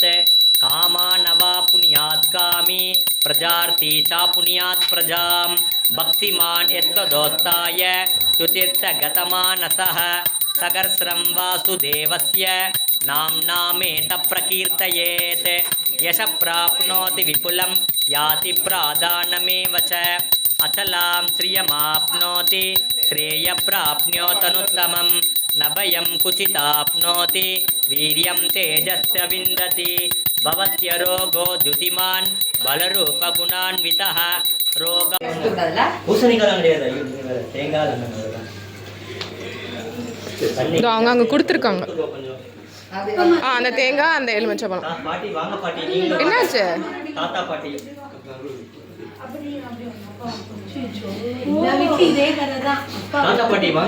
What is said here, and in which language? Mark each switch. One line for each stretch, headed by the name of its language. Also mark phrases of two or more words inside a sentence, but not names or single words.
Sanskrit: कामानवाप्नुयात् कामी प्रजार्थी चाप्नुयात् प्रजां भक्तिमान् यत्त्वदोत्थाय तुतीर्थगतमानसः सहस्रं वासुदेवस्य नाम्नामेत प्रकीर्तयेत् यश प्राप्नोति विपुलं याति प्रादानमेव च अचलां श्रियमाप्नोति श्रेयप्राप्नोतनुत्तमं न भयं कुचिताप्नोति वीर्यं तेजश्च विन्दति भवत्यरोगो द्युतिमान् बलरूपगुणान्वितः रोग
Tamil: அவங்க அங்கே கொடுத்துருக்காங்க. அந்த தேங்காய் அந்த எலுமிச்சம்பழம் என்னாச்சு? தாத்தா பாட்டி தாத்தா பாட்டி வாங்க.